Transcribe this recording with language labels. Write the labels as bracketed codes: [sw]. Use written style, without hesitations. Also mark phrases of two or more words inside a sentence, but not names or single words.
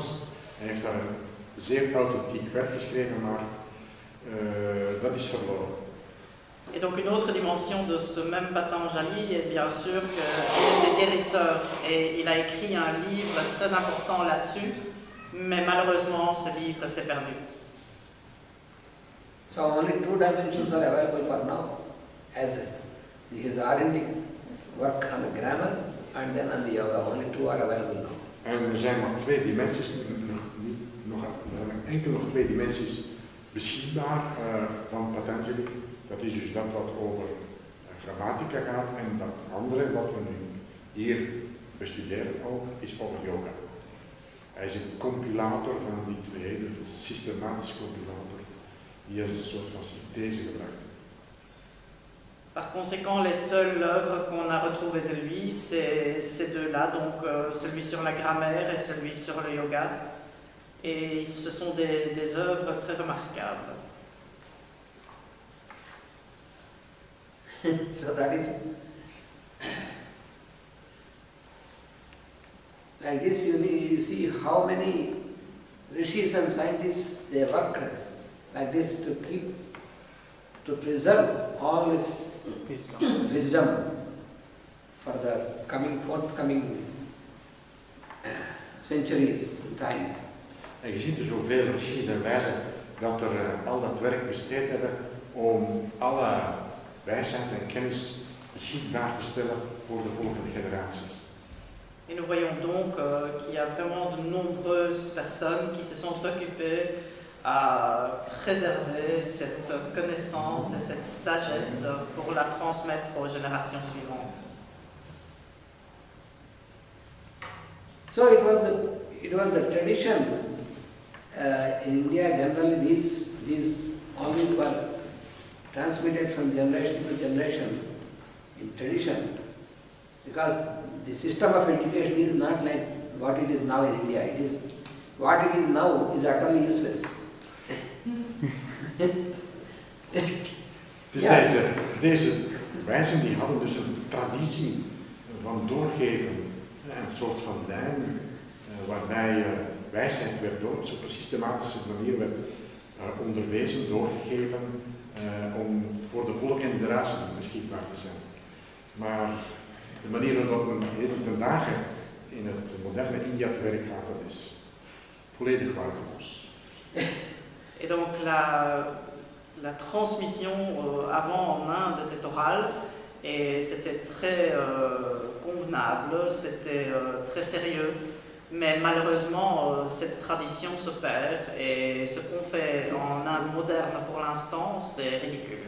[nl] Hij heeft daar een zeer authentiek werk geschreven, maar dat is verloren. [fr] Et donc une autre dimension de ce même Patanjali est bien sûr qu'il était guérisseur et il a écrit un livre très important là-dessus, mais malheureusement ce livre s'est perdu. [en] So only two dimensions are available for now, as his authentic work on the grammar and then on the yoga. Only two are available now. [nl] En er zijn maar twee dimensies, enkel nog twee dimensies beschikbaar van Patanjali. Dat is dus dat wat over grammatica gaat en dat andere wat we nu hier bestuderen ook, is over yoga. Hij is een compilator van die twee, een systematisch compilator, die er een soort van synthese gebracht. [fr] Par conséquent, les seules œuvres qu'on a retrouvées de lui, c'est ces deux-là, donc celui sur la grammaire et celui sur le yoga. Et ce sont des œuvres très remarquables. [en] So that is like this. You see how many rishis and scientists they worked like this to preserve all this wisdom for the forthcoming centuries times. [nl] En je ziet er zoveel rishis en wijzen dat er al dat werk besteed hebben om alle wijsheid en kennis beschikbaar te stellen voor de volgende generaties. [fr] Et nous voyons donc qu'il y a vraiment de nombreuses personnes qui se sont occupées à préserver cette connaissance et cette sagesse pour la transmettre aux générations suivantes. [en] So it was the tradition in India. Generally, these all these were transmitted from generation to generation in tradition, because the system of education is not like what it is now in India. What it is now is utterly useless. [nl] Dus deze wijzen die hadden dus een traditie van doorgeven, een soort van lijn waarbij wijsheid werd op een systematische manier werd onderwezen, doorgegeven, om voor de volgende generatie beschikbaar te zijn. Maar de manier waarop men heden ten dagen in het moderne India te werk gaat, dat is volledig waardeloos. [fr] Et donc la transmission avant en Inde était orale et c'était très convenable, c'était très sérieux. Mais malheureusement, cette tradition se perd et ce qu'on fait en Inde moderne pour l'instant, c'est ridicule.